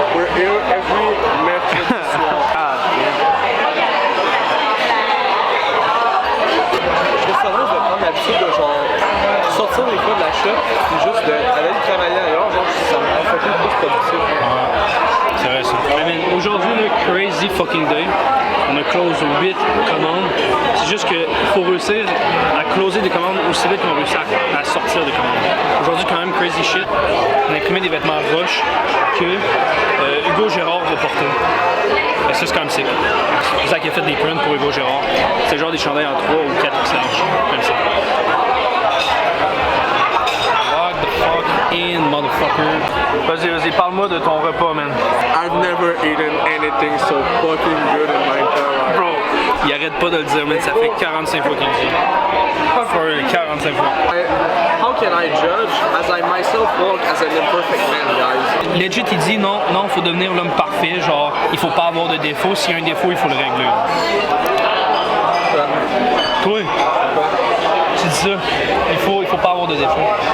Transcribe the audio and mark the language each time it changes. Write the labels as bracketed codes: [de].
[en] We're here every [fr] mercredi soir. Récemment, je vais prendre l'habitude de genre sortir des fois de la shop et juste d'aller travailler ailleurs. Genre, ça me rend fucking plus productif. C'est vrai ça. Aujourd'hui, le [en] crazy fucking day. [fr] On a close 8 commandes. C'est juste qu'il faut réussir à closer des commandes aussi vite qu'on réussit à sortir des commandes. Aujourd'hui, quand même, [en] crazy shit. [fr] On a imprimé des vêtements Roche que Hugo Gérard va porter. Et ça, c'est quand même sick. C'est ça qui a fait des prints pour Hugo Gérard. C'est genre des chandails en 3 ou 4 larges. Comme ça. [en] What the fuck in motherfucker. [fr] Vas-y, parle-moi de ton repas, man. [en] I've never eaten anything so fucking good in my entire life. [fr] Bro, il arrête pas de le dire, man. Ça fait 45 fois qu'il le dit. For 45 fois. [en] How can I judge as I myself walk as an imperfect man, guys? [fr] Legit, il dit non, faut devenir l'homme parfait. Genre, il faut pas avoir de défaut. S'il y a un défaut, il faut le régler. Toi, tu dis ça. Il faut pas avoir de défaut.